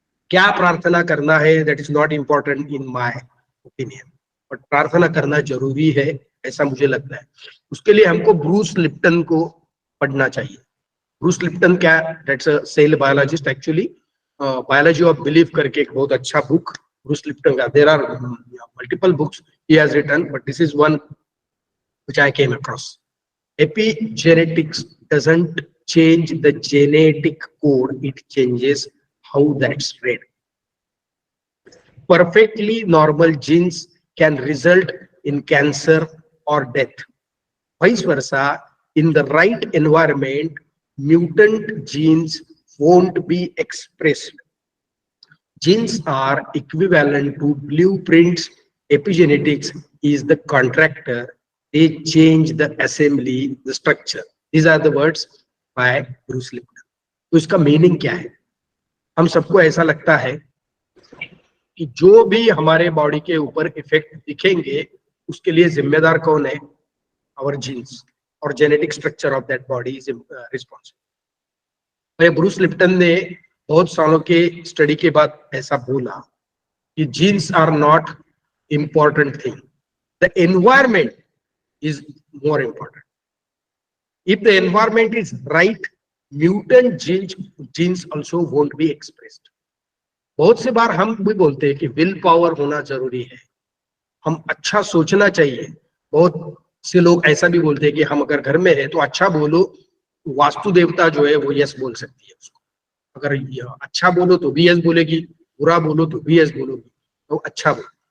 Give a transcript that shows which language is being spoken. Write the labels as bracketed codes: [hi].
[hi] क्या प्रार्थना करना है [en] that is not important in my opinion, but [hi] प्रार्थना करना जरूरी है ऐसा मुझे लगता है. उसके लिए हमको ब्रूस लिप्टन को पढ़ना चाहिए. ब्रूस लिप्टन क्या? [en] That's a cell biologist actually. [hi] Biology of belief करके एक बहुत अच्छा बुक ब्रूस लिप्टन का. [en] There are multiple books he has written, but this is one which I came across. Epigenetics doesn't change the genetic code, it changes how that's read. Perfectly normal genes can result in cancer or death. Vice versa, in the right environment, mutant genes won't be expressed. Genes are equivalent to blueprints. Epigenetics is the contractor. They change the assembly, the structure. These are the words by Bruce Lipton. [hi] तो इसका meaning क्या है? हम सबको ऐसा लगता है कि जो भी हमारे बॉडी के ऊपर इफेक्ट दिखेंगे उसके लिए जिम्मेदार कौन है? [en] Our genes और genetic structure of that body is responsible. Bruce Lipton ने [hi] बहुत सालों के स्टडी के बाद ऐसा बोला कि [en] Genes are not important thing, the environment is more important. If the environment is right, mutant genes also won't be expressed. [hi] बहुत से बार हम भी बोलते हैं कि विल पावर होना जरूरी है, हम अच्छा सोचना चाहिए. बहुत से लोग ऐसा भी बोलते हैं कि हम अगर घर में है तो अच्छा बोलो, वास्तु देवता जो है वो यस बोल सकती है उसको. अगर अच्छा बोलो तो भी यस बोलेगी, बुरा बोलो तो भी यस बोलोगी, तो अच्छा बोलो.